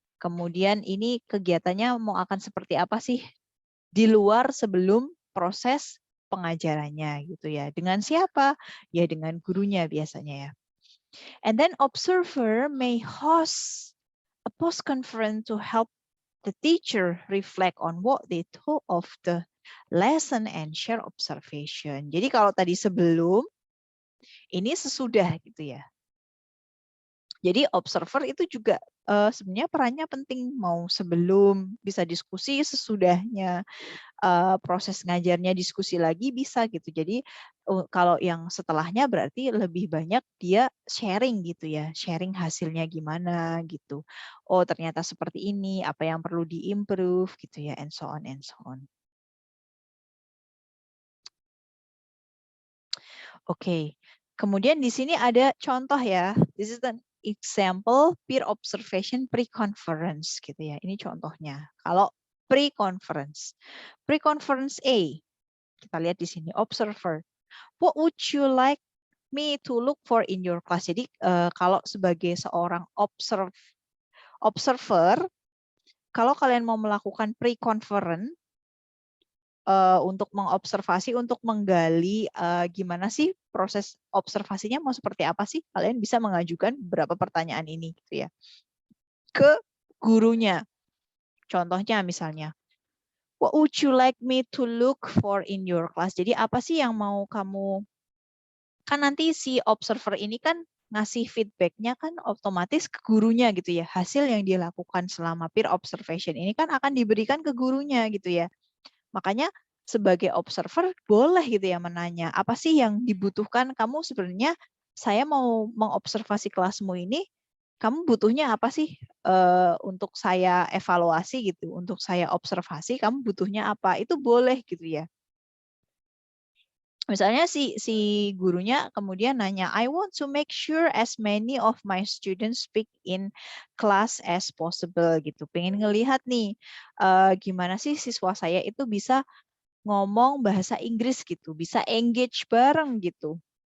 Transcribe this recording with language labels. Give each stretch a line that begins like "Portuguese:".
Indonesian: Kemudian ini kegiatannya mau akan seperti apa sih di luar sebelum proses pengajarannya gitu ya. Dengan siapa? Ya dengan gurunya biasanya ya.
English: And then observer may host a post conference to help the teacher reflect on what they thought of the lesson and share observation.
Indonesian: Jadi kalau tadi sebelum, ini sesudah gitu ya. Jadi observer itu juga sebenarnya perannya penting, mau sebelum bisa diskusi, sesudahnya proses ngajarnya diskusi lagi bisa gitu. Jadi kalau yang setelahnya berarti lebih banyak dia sharing gitu ya, sharing hasilnya gimana gitu. Oh ternyata seperti ini, apa yang perlu diimprove gitu ya,
English: and so on and so on.
Indonesian: Oke, kemudian di sini ada contoh ya.
English: This is example peer observation pre-conference
Indonesian: gitu ya. Ini contohnya. Kalau pre-conference. Pre-conference A. Kita lihat di sini observer.
English: What would you like me to look for in your class?
Indonesian: Jadi kalau sebagai seorang observer, kalau kalian mau melakukan pre-conference untuk mengobservasi, untuk menggali gimana sih proses observasinya mau seperti apa sih, kalian bisa mengajukan beberapa pertanyaan ini gitu ya ke gurunya. Contohnya misalnya,
English: what would you like me to look for in your class?
Indonesian: Jadi apa sih yang mau kamu, kan nanti si observer ini kan ngasih feedbacknya kan otomatis ke gurunya gitu ya. Hasil yang dia lakukan selama peer observation ini kan akan diberikan ke gurunya gitu ya. Makanya sebagai observer boleh gitu ya menanya, apa sih yang dibutuhkan kamu sebenarnya, saya mau mengobservasi kelasmu ini, kamu butuhnya apa sih untuk saya evaluasi gitu, untuk saya observasi, kamu butuhnya apa, itu boleh gitu ya. Misalnya si gurunya kemudian nanya,
English: I want to make sure as many of my students speak in class as possible
Indonesian: gitu. Pengen ngelihat nih gimana sih siswa saya itu bisa ngomong bahasa Inggris gitu, bisa engage bareng gitu.